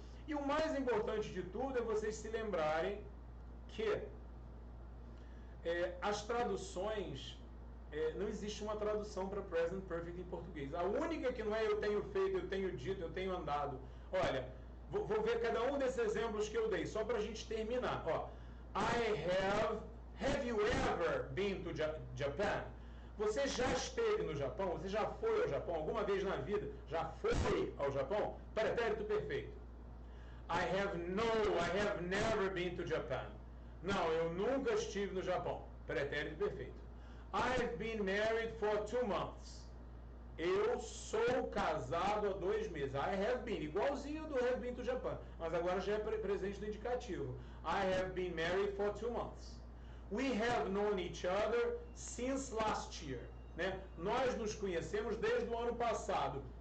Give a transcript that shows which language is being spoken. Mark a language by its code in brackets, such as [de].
[pt] E o mais importante de tudo é vocês se lembrarem que as traduções, não existe uma tradução para present perfect em português. A única que não é eu tenho feito, eu tenho dito, eu tenho andado. Olha, vou ver cada um desses exemplos que eu dei, só para a gente terminar. [en] Ó, have you ever been to Japan? [pt] Você já esteve no Japão? Você já foi ao Japão? Alguma vez na vida já foi ao Japão? Pretérito perfeito. [en] I have never been to Japan. [pt] Não, eu nunca estive no Japão. Pretérito perfeito. [en] I've been married for 2 months. [pt] Eu sou casado há 2 meses. [en] I have been, [pt] igualzinho do [en] have been to Japan, [pt] mas agora já é presente do indicativo. [en] I have been married for 2 months. We have known each other since last year. [pt] Né? Nós nos conhecemos desde o ano passado.